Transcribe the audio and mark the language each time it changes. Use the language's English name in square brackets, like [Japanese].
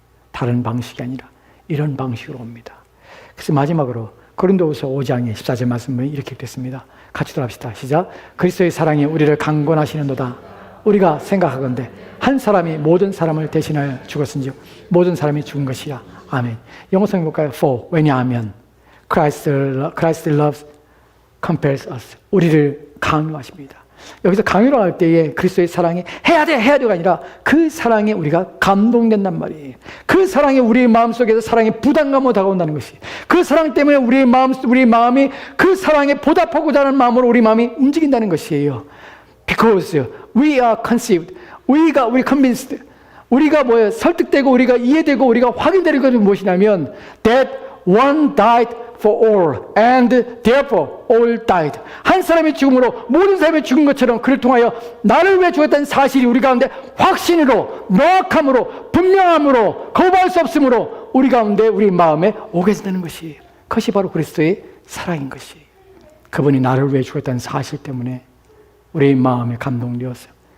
[Korean] 다른 방식이 아니라 이런 방식으로 옵니다. 그래서 마지막으로 고린도후서 5장의 14절 말씀이 이렇게 됐습니다. 같이 돌아갑시다. 시작. 그리스도의 사랑이 우리를 강권하시는도다. 우리가 생각하건대 한 사람이 모든 사람을 대신하여 죽었은즉 모든 사람이 죽은 것이야. 아멘. 영어 성경 볼까요? [English] For, [Korean] 왜냐하면 [English] Christ loves compels us. [Korean] 우리를 강요하십니다. 여기서 강요를 할 때에 그리스도의 사랑이 해야 돼가 아니라 그 사랑에 우리가 감동된단 말이에요. 그 사랑이 우리의 마음속에서 사랑의 부담감으로 다가온다는 것이, 그 사랑 때문에 우리 마음이 그 사랑에 보답하고자 하는 마음으로 우리 마음이 움직인다는 것이에요. [English] Because we are conceived, 우리가 convinced, [Korean] 우리가 뭐예요? 설득되고 우리가 이해되고 우리가 확인되는 것은 무엇이냐면 [English] that one died for all and therefore all died. [Korean] 한 사람의 죽음으로 모든 사람이 죽은 것처럼 그를 통하여 나를 위해 죽었다는 사실이 우리 가운데 확신으로, 명확함으로, 분명함으로, 거부할 수 없음으로 우리 가운데 우리 마음에 오게 된다는 것이에요. 그것이 바로 그리스도의 사랑인 것이에요. 그분이 나를 위해 죽었다는 사실 때문에 우리의 마음에 감동되었어요.